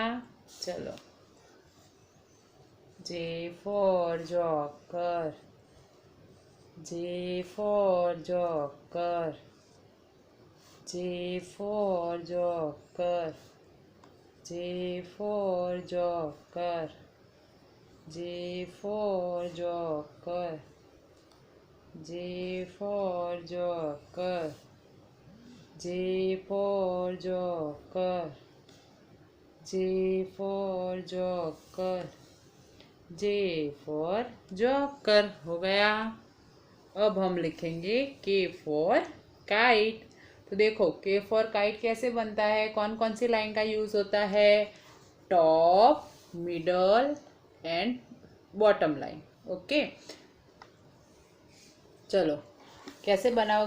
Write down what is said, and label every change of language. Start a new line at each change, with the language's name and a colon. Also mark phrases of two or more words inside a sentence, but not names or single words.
Hindi: चलो,
English: J for joker, J for joker, J for joker, J for joker, J for joker, J for joker, J for joker, J for joker, J for joker हो गया।
Hindi: अब हम लिखेंगे
English: K for kite.
Hindi: तो देखो,
English: K for kite
Hindi: कैसे बनता है, कौन कौन सी लाइन का यूज होता है?
English: Top, middle and bottom line.
Hindi: ओके, चलो कैसे बनाओगे?